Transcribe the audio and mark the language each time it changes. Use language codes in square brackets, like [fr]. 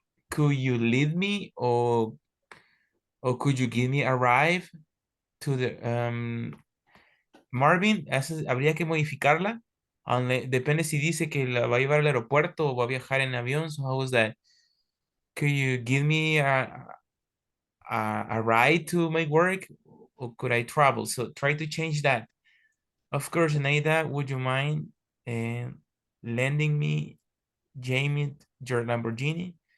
[en] Could you leave me or could you give me a ride to the Marvin? [es] Habría que modificarla. Depende si dice que la va a llevar al aeropuerto o va a viajar en avión. [en] So how is that? Could you give me a ride to my work or could I travel? So try to change that. Of course, Naida, would you mind lending me Jamie your Lamborghini?